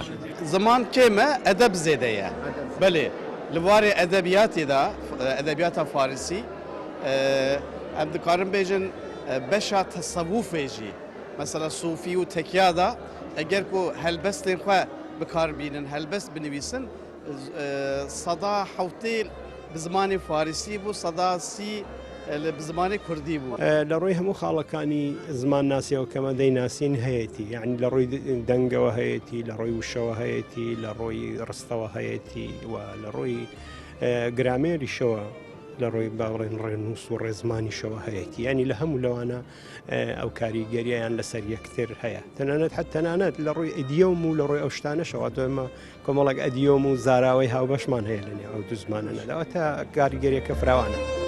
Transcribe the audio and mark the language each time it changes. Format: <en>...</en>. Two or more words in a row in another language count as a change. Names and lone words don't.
<ku>زمان کێمە ئەدەب زێدەیە بەێ لە بواری ئەدەبیاتێدا ئەدەبیاتە فارسی ئەم دکارم بێژن بەشا تەسەووفێژی مەسەلە سوفی و تەکیادا ئەگەر و هەلبەستێن خۆ بکاربینن هەلبەست بنویسن سەدا حوتێ bi zimanê Farsî bû seda sî bi zimanê Kurdî bû.</ku> <ckb>لە ڕۆی هەموو خاڵەکانی زمان ناسیەوە کەمە دەیناسین هەیەی یعنی لە ڕۆی دەنگەوە هەیەی لە ڕۆی وشەوە هەیەی لە ڕۆی ڕستەوە هەیەی و لە ڕۆی گرامێریشەوە لە ڕۆی باڵێن ڕێنووس و ڕێزمانیشەوە هەیەی ینی لە هەموو لەوانە ئەو کاریگەریان لەسەر یەکتر هەیە تەنانەت لە ڕۆی ئیدیۆم و لە ڕۆی ئەو شتانەشەوە ئەمە کۆمەڵک ئەدیۆم و زاراوەی هاوبەشمان هەیە لەنێ ئەو دوو زمانەنەداوە تا کاریگەریەکە فراوانە.</ckb>